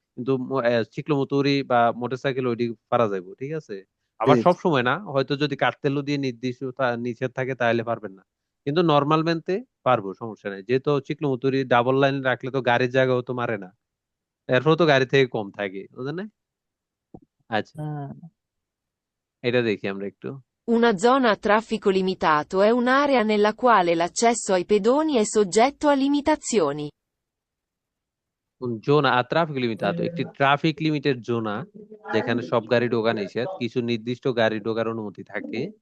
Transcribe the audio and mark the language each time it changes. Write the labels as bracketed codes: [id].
[bn] কিন্তু চিকলোমতুরি বা মোটরসাইকেল ওইটি পারা যাবে, ঠিক আছে। আবার ঠিক। সব সময় না, হয়তো যদি কার্তেলও দিয়ে নির্দিষ্ট নিষেধ থাকে তাহলে পারবেন না, কিন্তু নর্মাল মেনতে পারবো, সমস্যা নেই। যেহেতু চিকলোমতুরি ডাবল লাইন রাখলে তো গাড়ির জায়গাও তো মারে না, এরপর তো গাড়ি থেকে কম থাকে, বুঝলেন না? আচ্ছা, এটা দেখি আমরা একটু। [it] Una zona a traffico limitato è un'area nella quale l'accesso ai pedoni è soggetto a limitazioni. [bn] Zona আর traffic লিমিটাতো, একটি ট্রাফিক লিমিটেড জোনা যেখানে সব গাড়ি ঢোকা নিষেধ, কিছু নির্দিষ্ট গাড়ি ঢোকার অনুমতি থাকে।